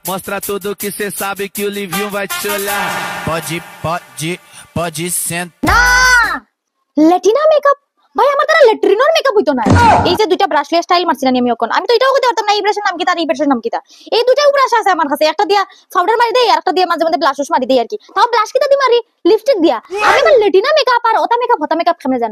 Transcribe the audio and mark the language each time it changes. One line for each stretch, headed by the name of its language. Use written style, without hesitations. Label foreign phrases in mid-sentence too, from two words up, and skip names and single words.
Portuguese: Mostra tudo que cê sabe que o Livinho vai te olhar. Pode sentar.
Bangla: না
English: Latina makeup
Bangla: ভাই আমার দ্বারা লেট্রিনোর মেকআপ হইতো না। এই যে দুইটা ব্রাশ লিয়ে স্টাইল মারছিলাম আমি এখন, আমি তো এটাও কইতে পারতাম না এই ব্রাশের নাম কি তার এই ব্রাশের নাম কি তা। এই দুইটা ব্রাশ আছে আমার কাছে, একটা দিয়া পাউডার মারি দেই আর একটা দিয়া মাঝে মাঝে ব্লাশ মারি দেই আর কি। তাও ব্লাশ কিটা দি মারি লিপস্টিক দিয়া। আমি আমার
English: Latina makeup
Bangla: আর ওটা মেকআপ কেমনে জানবো?